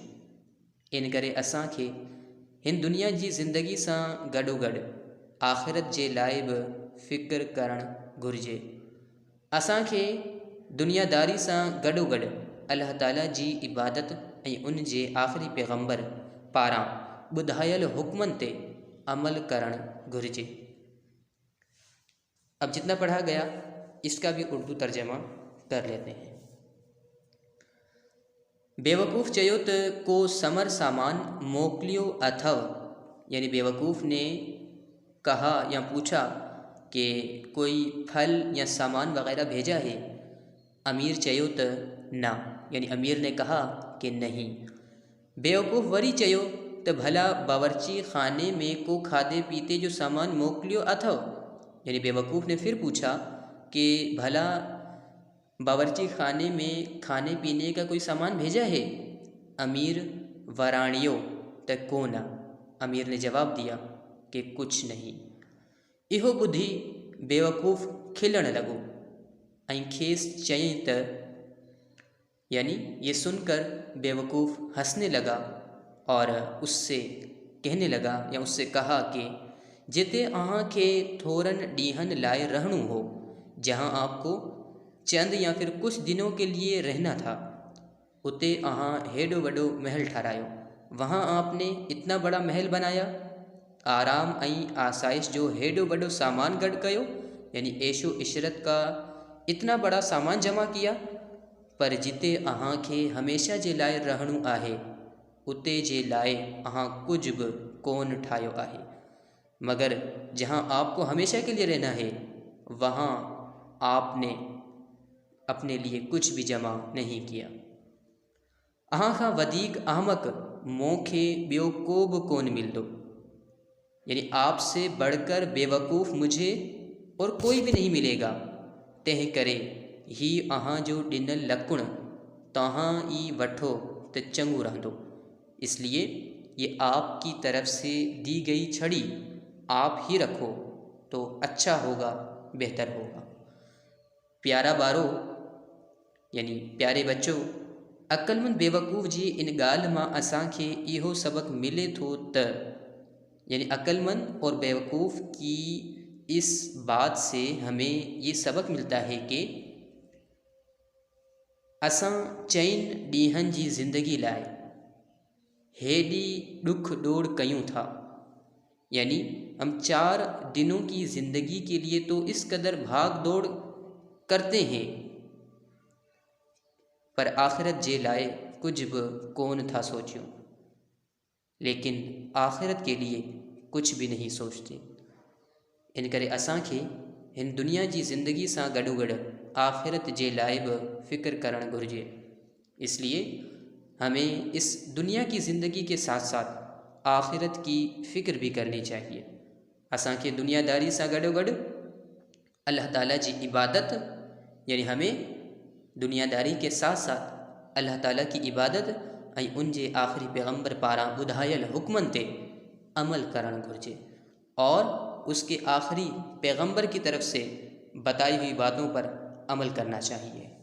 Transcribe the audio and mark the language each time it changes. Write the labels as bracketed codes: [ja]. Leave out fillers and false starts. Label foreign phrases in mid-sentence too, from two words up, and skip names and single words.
[sd] इन करे असांखे हिन दुनिया जी ज़िंदगी सां गॾोगॾु आख़िरत जे लाइ बि फ़िक्र करणु घुरिजे। असांखे दुनियादारी सां गॾोगॾु अल्लाह ताला जी इबादत ऐं उन जे आख़िरी पैगंबर पारां ॿुधायल हुक्मनि ते अमल करणु घुरिजे। [ur] اب جتنا پڑھا گیا اس کا بھی اردو ترجمہ کر لیتے ہیں. [sd] बेवकूफ़ चयो त को समर सामान मोकिलियो अथव, [ur] یعنی بے وقوف نے کہا یا پوچھا کہ کوئی پھل یا سامان وغیرہ بھیجا ہے. [sd] अमीर चयो त ना, [ur] یعنی امیر نے کہا کہ نہیں. [sd] बेवकूफ़ वरी चयो त भला बावर्ची खाने में को खादे पीते जो सामान मोकिलियो अथव, [ur] یعنی بے وقوف نے پھر پوچھا کہ بھلا باورچی خانے میں کھانے پینے کا کوئی سامان بھیجا ہے. [sd] अमीर वराणियो त कोना, [ur] امیر نے جواب دیا کہ کچھ نہیں. [sd] इहो ॿुधी बेवकूफ़ खिलण लॻो ऐं खेसि चयईं त, [ur] یعنی یہ سن کر بے وقوف ہنسنے لگا اور اس سے کہنے لگا یا اس سے کہا کہ [sd] जिते अहां खे थोरन ॾींहंनि लाइ रहणो हो, [ur] جہاں آپ کو چند یا پھر کچھ دنوں کے لیے رہنا تھا, [sd] उते अहां हेॾो वॾो महल ठारायो। [ur] وہاں آپ نے اتنا بڑا محل بنایا, [sd] आराम ऐं आसाइश जो हेॾो वॾो सामान गॾु कयो, [ur] یعنی عیش و عشرت کا اتنا بڑا سامان جمع کیا. [sd] पर जिते अहां खे हमेशा जे लाइ रहणो आहे उते जे लाइ अहां कुझु बि कोन ठाहियो आहे, [ur] مگر جہاں آپ کو ہمیشہ کے لیے رہنا ہے وہاں آپ نے اپنے لیے کچھ بھی جمع نہیں کیا. [sd] अहां खां वधीक अहमक मूंखे ॿियो को बि कोन मिलंदो, [ur] یعنی آپ سے بڑھ کر بے وقوف مجھے اور کوئی بھی نہیں ملے گا. [sd] तंहिं करे ही अहां जो ॾिनल लकुण तव्हां ई वठो त चङो रहंदो। [ur] اس لیے یہ آپ کی طرف سے دی گئی چھڑی آپ ہی رکھو تو اچھا ہوگا، بہتر ہوگا. [sd] प्यारा ॿारो, [ur] یعنی پیارے بچوں, [sd] अक़लमंद बेवकूफ़ जी इन ॻाल्हि मां असांखे इहो सबक़ मिले थो त, [ur] یعنی عقلمند اور بے وقوف کی اس بات سے ہمیں یہ سبق ملتا ہے کہ [sd] असां चइनि ॾींहंनि जी ज़िंदगी लाइ हेॾी ॾुख ॾोड़ कयूं था, [ur] یعنی ہم 4 دنوں کی زندگی کے لیے تو اس قدر بھاگ دوڑ کرتے ہیں, [sd] पर आखिरत जे लाइ कुछ भी कोन था सोचियूं, [ur] لیکن آخرت کے لیے کچھ بھی نہیں سوچتے. [sd] इन करे असांखे हिन दुनिया जी ज़िंदगी सां गॾोगॾु आखिरत जे लाइ बि फ़िक्र करणु घुरिजे। [ur] اس لیے ہمیں اس دنیا کی زندگی کے ساتھ ساتھ آخرت کی فکر بھی کرنی چاہیے. [sd] असांखे दुनियादारी सां गॾोगॾु अल्लाह ताला जी इबादत, [ur] یعنی ہمیں دنیاداری کے ساتھ ساتھ اللہ تعالیٰ کی عبادت [sd] ऐं उन जे आख़िरी पैगंबर पारां ॿुधायल हुक्मनि ते अमल करणु घुरिजे [ur] اور اس کے آخری پیغمبر کی طرف سے بتائی ہوئی باتوں پر عمل کرنا چاہیے.